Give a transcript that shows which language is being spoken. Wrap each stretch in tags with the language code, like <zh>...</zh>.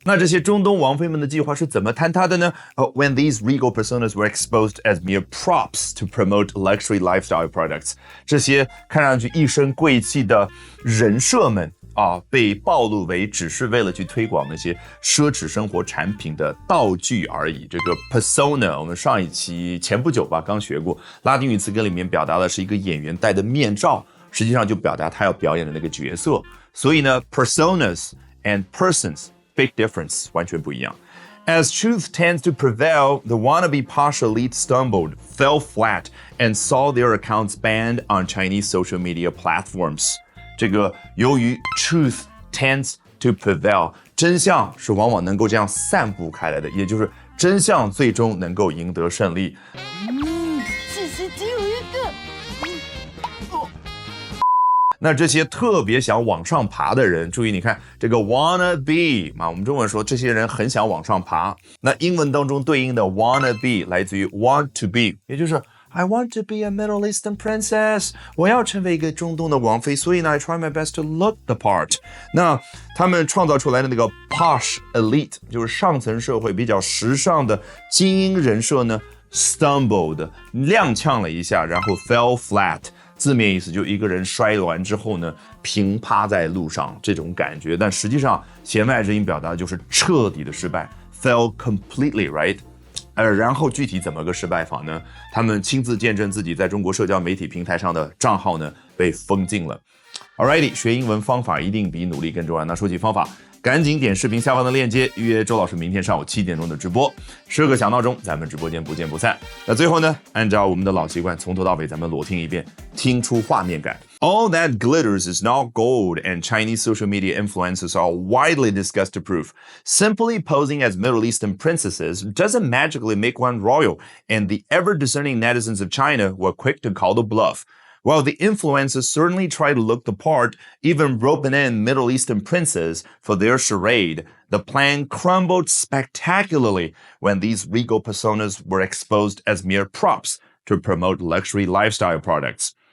<zh>那这些中东王妃们的计划是怎么坍塌的呢？</zh> <en>When these regal personas were exposed as mere props to promote luxury lifestyle products，</en> <zh>这些看上去一身贵气的人设们被暴露为只是为了去推广那些奢侈生活产品的道具而已。这个 persona 我们上一期前不久吧刚学过，拉丁语词根里面表达的是一个演员戴的面罩，实际上就表达他要表演的那个角色。所以呢</zh> <en>personas and persons big difference</en> <zh>完全不一样。</zh> <en>As truth tends to prevail, the wannabe posh elite stumbled, fell flat, and saw their accounts banned on Chinese social media platforms.</en> <zh>这个由于</zh> <en>truth tends to prevail,</en> <zh>真相是往往能够这样散布开来的，也就是真相最终能够赢得胜利。此时只有一个。那这些特别想往上爬的人，注意你看这个</zh> <en>wanna be</en> <zh>嘛，我们中文说这些人很想往上爬。那英文当中对应的 wanna be 来自于 want to be， 也就是</zh> <en>I want to be a Middle Eastern princess，</en> <zh>我要成为一个中东的王妃，所以呢</zh> <en>I try my best to look the part。</en> <zh>那他们创造出来的那个</zh> <en>posh elite，</en> <zh>就是上层社会比较时尚的精英人设呢 stumbled 踉跄了一下，然后 fell flat，字面意思就一个人摔完之后呢，平趴在路上这种感觉，但实际上弦外之音表达的就是彻底的失败 ，</zh> <en>fell completely right。</en> <zh>然后具体怎么个失败法呢？他们亲自见证自己在中国社交媒体平台上的账号呢被封禁了。 Alrighty， 学英文方法一定比努力更重要。那说起方法，赶紧点视频下方的链接，预约周老师明天上午7点钟的直播，设个小闹钟，咱们直播间不见不散。那最后呢，按照我们的老习惯，从头到尾咱们裸听一遍，听出画面感。</zh> <en>All that glitters is not gold, and Chinese social media influencers are widely discussed to prove. Simply posing as Middle Eastern princesses doesn't magically make one royal, and the ever-discerning netizens of China were quick to call the bluff. While the influencers certainly try to look the part, even roping in Middle Eastern princes for their charade, the plan crumbled spectacularly when these regal personas were exposed as mere props to promote luxury lifestyle products.</en>